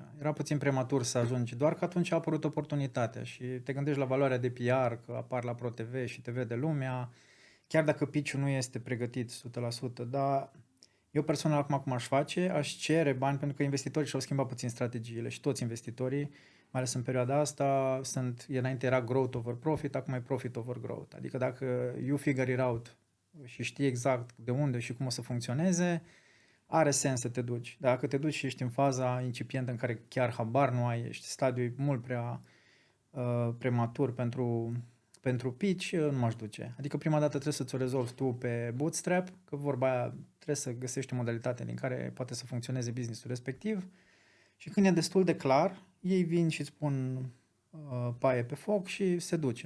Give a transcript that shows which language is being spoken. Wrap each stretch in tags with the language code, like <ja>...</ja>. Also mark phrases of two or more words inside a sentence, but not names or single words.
<ro>Era puțin prematur să ajungi, doar că atunci a apărut oportunitatea și te gândești la valoarea de PR, că apar la ProTV și te vede lumea, chiar dacă pitch-ul nu este pregătit 100%, dar eu personal acum aș face, aș cere bani, pentru că investitorii și-au schimbat puțin strategiile și toți investitorii, mai ales în perioada asta, înainte era</ro> <en>growth over profit,</en> <ro>acum e</ro> <en>profit over growth.</en> <ro>Adică dacă</ro> <en>you figure it out</en> <ro>și știi exact de unde și cum o să funcționeze, are sens să te duci. Dacă te duci și ești în faza incipientă în care chiar habar nu ai, ești stadiul mult prea prematur pentru pitch, nu m-aș duce. Adică prima dată trebuie să ți-o rezolvi tu pe bootstrap, că vorba aia trebuie să găsești o modalitate din care poate să funcționeze business-ul respectiv și când e destul de clar, ei vin și îți spun paie pe foc și se duce.</ro>